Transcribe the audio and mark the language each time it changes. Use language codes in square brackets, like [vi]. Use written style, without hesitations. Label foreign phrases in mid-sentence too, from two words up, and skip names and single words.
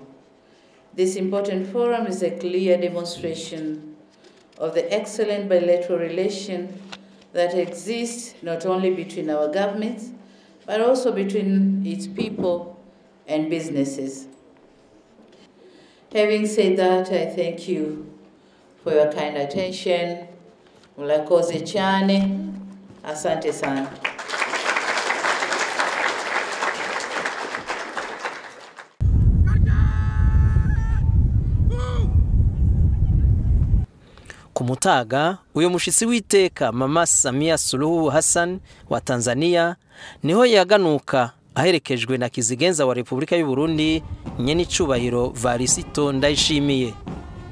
[en] This important forum is a clear demonstration of the excellent bilateral relation that exists not only between our governments, but also between its people and businesses. Having said that, I thank you for your kind attention. [rn] Mulakoze chane, [sw] asante sana. [rn] Kumutaga uyo mushitsi w'iteka mama Samia Suluhu Hassan wa Tanzania niho yaganuka aherekejwe na kizigenza wa Republika y'u Burundi nyene icubahiro Varisito Ndayishimiye.